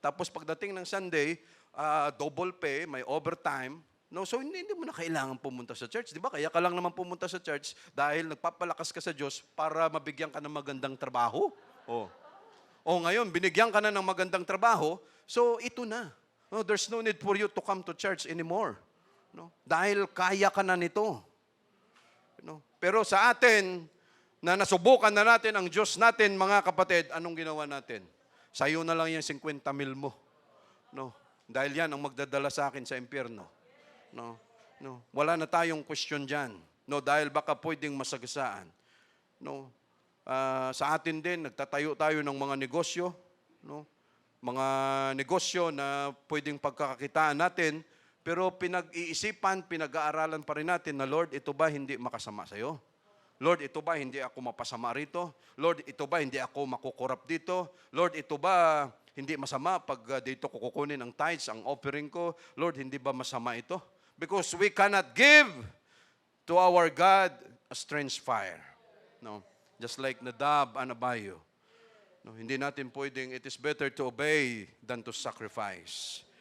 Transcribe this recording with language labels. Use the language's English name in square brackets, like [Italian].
[Filipino] Tapos pagdating ng Sunday, double pay, may overtime. No, so hindi mo na kailangan pumunta sa church, di ba? Kaya ka lang naman pumunta sa church dahil nagpapalakas ka sa Diyos para mabigyan ka ng magandang trabaho. Ngayon, binigyan ka na ng magandang trabaho, so ito na. [English] No, there's no need for you to come to church anymore. [Filipino] No? Dahil kaya ka na nito. No? Pero sa atin, na nasubukan na natin ang Diyos natin, mga kapatid, anong ginawa natin? Sa'yo na lang yung 50 mil mo. No? Dahil yan ang magdadala sa akin sa impyerno. No, no, wala na tayong question diyan. No, dahil baka pwedeng masagasaan. No, sa atin din nagtatayo tayo ng mga negosyo, no? Mga negosyo na pwedeng pagkakakitaan natin, pero pinag-iisipan, pinag-aaralan pa rin natin na Lord, ito ba hindi makasama sa iyo? Lord, ito ba hindi ako mapasama rito? Lord, ito ba hindi ako makukurap dito? Lord, ito ba hindi masama pag dito ko kukunin ang tithes, ang offering ko? Lord, hindi ba masama ito? [English] Because we cannot give to our God a strange fire. No? Just like Nadab and Abihu. No, [Filipino] hindi natin pwedeng, [English] it is better to obey than to sacrifice.